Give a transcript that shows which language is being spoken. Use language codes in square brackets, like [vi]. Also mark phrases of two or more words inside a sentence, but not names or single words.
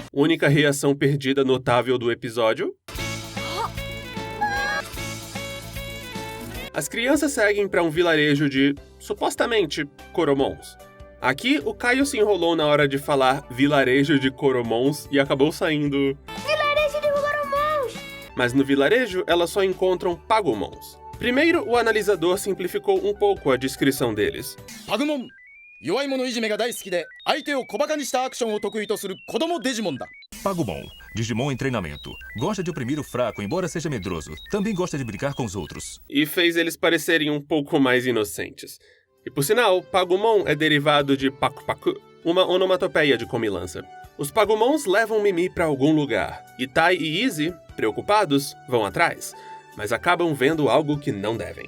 [pt] Única reação perdida notável do episódio. As crianças seguem para um vilarejo de, supostamente, Coromons. Aqui, o Caio se enrolou na hora de falar vilarejo de Coromons e acabou saindo... Vilarejo de Coromons! Mas no vilarejo, elas só encontram Pagumons. Primeiro, o analisador simplificou um pouco a descrição deles. [ja] パグモン、弱い者いじめが大好きで, 相手を小馬鹿にしたアクションを得意とする子供デジモンだ. [pt] Pagumon, Digimon em treinamento. Gosta de oprimir o fraco, embora seja medroso. Também gosta de brincar com os outros. E fez eles parecerem um pouco mais inocentes. E por sinal, Pagumon é derivado de Paku-Paku, uma onomatopeia de comilança. Os Pagumons levam Mimi para algum lugar, e Tai e Izzy, preocupados, vão atrás, mas acabam vendo algo que não devem.